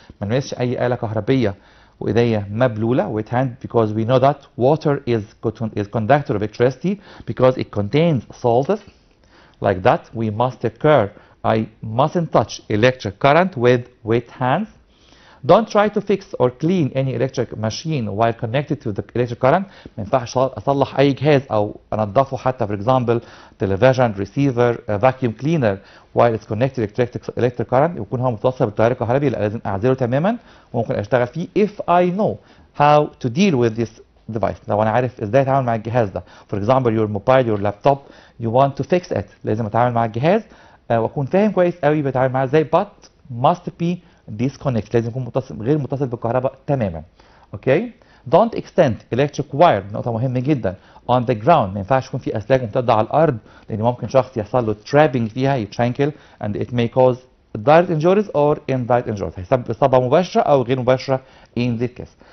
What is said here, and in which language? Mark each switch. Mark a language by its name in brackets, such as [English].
[Arabic] ما نلمسش اي آلة كهربية وايديا مبلولة [English] wet hand because we know that water is conductor of electricity because it contains salts. Like that, we must take care. I mustn't touch electric current with wet hands. Don't try to fix or clean any electric machine while connected to the electric current. [Arabic] ما ينفعش اصلح اي جهاز او انضفه، حتى [English] for example television receiver vacuum cleaner while it's connected to electric current، [Arabic] يكون هو متوصل بالتيار الكهربي. لا، لازم اعزله تماما وممكن اشتغل فيه [English] if I know how to deal with this device. [Arabic] لو انا عارف ازاي اتعامل مع الجهاز ده. [English] For example your mobile your laptop you want to fix it، [Arabic] لازم اتعامل مع الجهاز واكون فاهم كويس قوي بتعامل معاه ازاي [English] but must be disconnect، [Arabic] لازم يكون غير متصل بالكهرباء تماما. اوكي، [English] don't extend electric wire، [Arabic] نقطة مهمة جدا [English] on the ground. [Arabic] ما ينفعش يكون في اسلاك ممتدة على الارض لان ممكن شخص يحصل له [English] trapping [Arabic] فيها يتشانكل [English] and it may cause direct injuries or indirect injuries، [Arabic] هيسبب اصابة مباشرة او غير مباشرة [English] in this case.